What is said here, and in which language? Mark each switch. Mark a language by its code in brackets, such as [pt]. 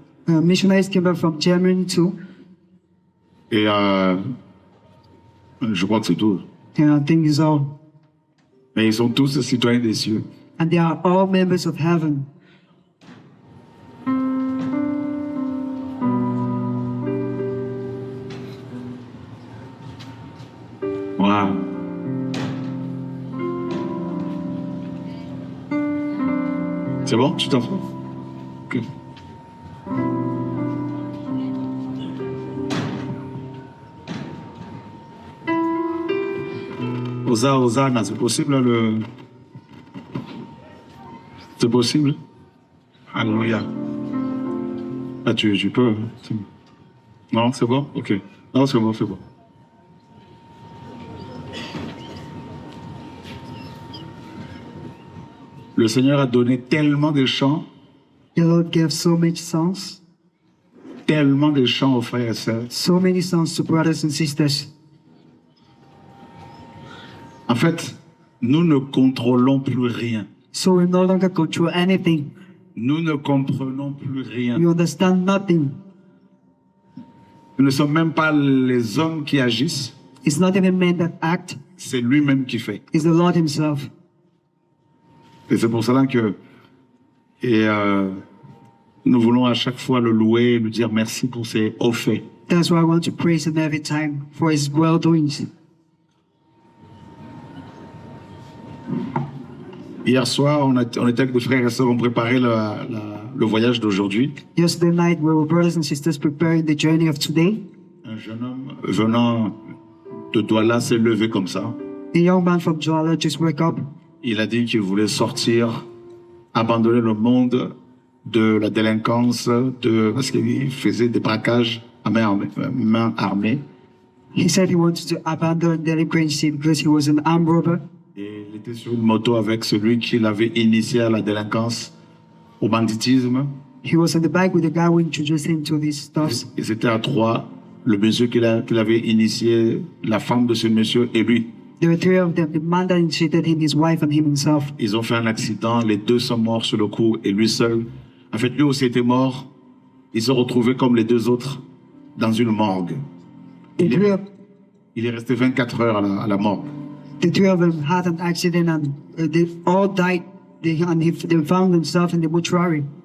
[en] Missionaries came back from Germany too. [fr] Et je crois que c'est tout. [en] And I think it's all. [fr] Mais ils sont tous citoyens des cieux. [en] And they are all members of heaven. Wow. [fr] C'est bon, tu t'en fous? Ok. Hosanna, c'est possible le... C'est possible? Alléluia. Ah, tu peux. Non, c'est bon? Ok. Non, c'est bon, c'est bon. Le Seigneur a donné tellement de chants, [en] The Lord gave so many songs, [fr] aux frères et sœurs. [en] so many songs to brothers and sisters. [fr] En fait, nous ne contrôlons plus rien. [en] So we no longer control anything. [fr] Nous ne comprenons plus rien. [en] We understand nothing. [fr] Nous ne sommes même pas les hommes qui agissent, [en] It's not even men that act, [fr] c'est lui-même qui fait. [en] it's the Lord himself. [fr] Et c'est pour cela que nous voulons à chaque fois le louer, lui dire merci pour ses hauts faits. [en] That's why I want to praise him every time for his well-doings. [fr] Hier soir, on était avec des frères et sœurs, on préparait le voyage d'aujourd'hui. [en] Yesterday night, we were brothers and sisters preparing the journey of today. [fr] Un jeune homme venant de Douala s'est levé comme ça. [en] A young man from Douala just woke up. [fr] Il a dit qu'il voulait sortir, abandonner le monde de la délinquance, parce qu'il faisait des braquages à main armée. [en] He said he wanted to abandon delinquency because he was an armed robber. [fr] Et il était sur une moto avec celui qui l'avait initié à la délinquance, au banditisme. [en] He was on the bike with the guy who introduced him to these stuffs. [fr] Ils étaient à trois, le monsieur qui l'avait initié, la femme de ce monsieur et lui. [en] There were three of them, the man that initiated him, his wife, and him himself. [fr] Ils ont fait un accident, les deux sont morts sur le coup et lui seul. En fait, lui aussi était mort. Ils se retrouvaient comme les deux autres dans une morgue. [en] The three of, [fr] Il est resté 24 heures à la morgue. [en] the three of them had an accident and they all died. They found themselves in the mortuary.